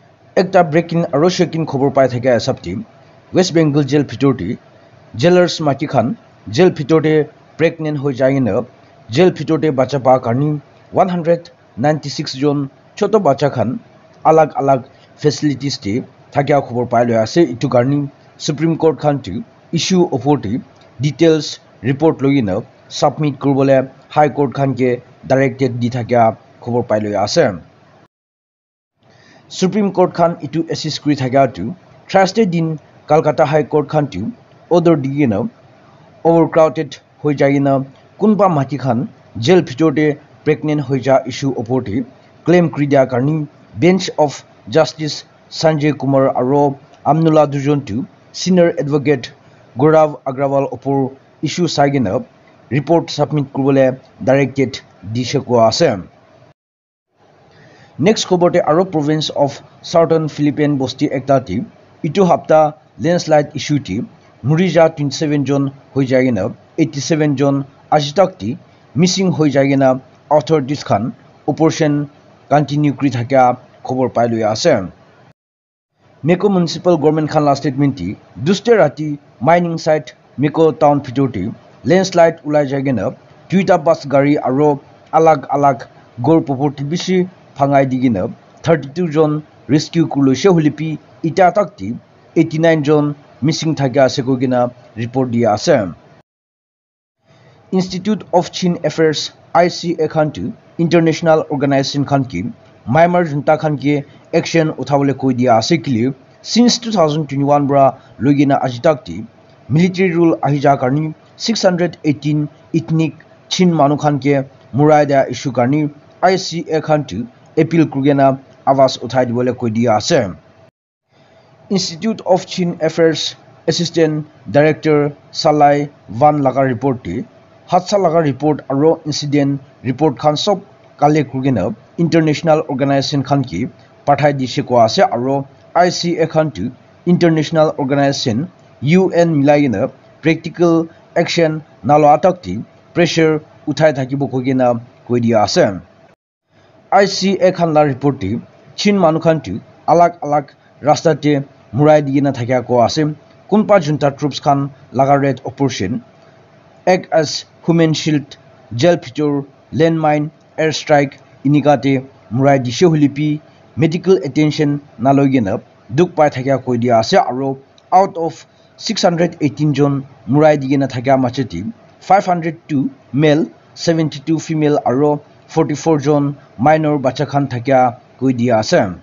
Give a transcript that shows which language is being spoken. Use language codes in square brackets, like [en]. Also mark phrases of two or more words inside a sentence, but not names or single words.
[nag] Ekta breaking aro shaking khobor pai thake asapti West Bengal jail phitorti jailers mati khan jail phitorte pregnant hoi jaina jail phitorte bacha pa karni 196 jon choto bacha khan alag alag facilities te thakya khobor pai loi ase itu karni Supreme Court khan tu [en] issue authority details report [nag] logina submit kurbole High Court khan ke directed di thakya khobor pai loi ase Supreme Court khan itu assist kuri thakya tu Thursday din Kolkata High Court khan tu order digina overcrowded hoi jaina kunba mati khan jail phitorte pregnant hoi ja [en] issue authority claim [nag] kuri dia karni [en] bench of Justice Sanjay Kumar [nag] aro Amnullah dujon tu [en] senior advocate Gaurav Agrawal [nag] opor issue sagina [en] report submit [nag] kurbole directed dishe ko ase Next khobote aro [en] province of Southern Philippine [nag] Bosti ekta ti itu hapta [en] landslide issue [nag] ti Murija 27 jon hoi jaina 87 jon ajitak ti missing hoi jaina authorities khan [en] operation continue [nag] kri thakya khobor pai loi ase Meko [en] municipal government [nag] khan la statement ti duste rati [en] mining site [nag] Meko town phitorti landslide ulai jaina duita bus gari aro alag alag gor property bishi phangai digina 32 jon rescue kulose hulipi ita takti 89 jon missing thakya ase kogina report dia ase Institute of Chin Affairs ICA khan tu [en] international organization [nag] khan ki Myanmar junta khan ke action uthabole koi dia ase kili since 2021 bra logina ajitakti [en] military rule [nag] ahija karni 618 ethnic Chin manu khan ke murai da issue karni ICA khan tu appeal kurgena awas uthai dibole koi dia ase Institute of Chin Affairs [en] Assistant Director [nag] Salai Van laga report ti hatsa laga report aro [en] incident report [nag] khan sob kale kurgena [en] international organization [nag] khan ki pathai dishe ko ase aro ICA khan tu [en] international organization UN [nag] milaina [en] practical action [nag] nalo atakti pressure uthai thakibo kogena koi dia ase ICA khan la report ti Chin manu khan tu alag alag rasta te murai digina thakya ko ase kunpa [en] junta troops [nag] khan laga [en] red operation act as human shield jail [nag] phitor [en] landmine air strike [nag] inikate murai dishe hulipi [en] medical attention [nag] nalogena duk pai thakya koi dia ase aro [en] out of 618 [nag] jon murai digina thakya macheti 502 male 72 female aro 44 jon minor bacha khan thakya koi dia ase